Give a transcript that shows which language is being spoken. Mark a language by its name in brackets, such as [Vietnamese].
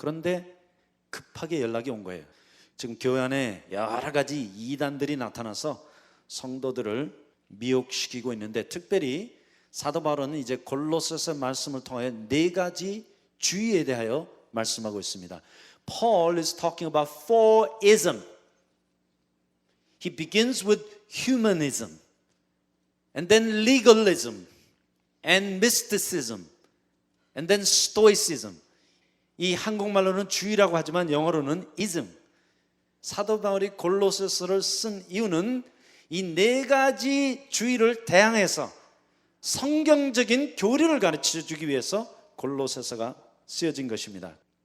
[Korean] 그런데 급하게 연락이 온 거예요. 지금 교회 안에 여러 가지 이단들이 나타나서 성도들을 미혹시키고 있는데 특별히 사도 바울은 이제 골로새서 말씀을 통하여 4가지 주의에 대하여 말씀하고 있습니다. [English] Paul is talking about 4ism. He begins with humanism, and then legalism, and mysticism, and then stoicism. [Korean] 이 한국말로는 주의라고 하지만 영어로는 ism. 사도 바울이 골로새서를 쓴 이유는 이 4가지 주의를 대항해서 성경적인 교리를 가르쳐 주기 위해서 골로새서가 쓰여진 것입니다.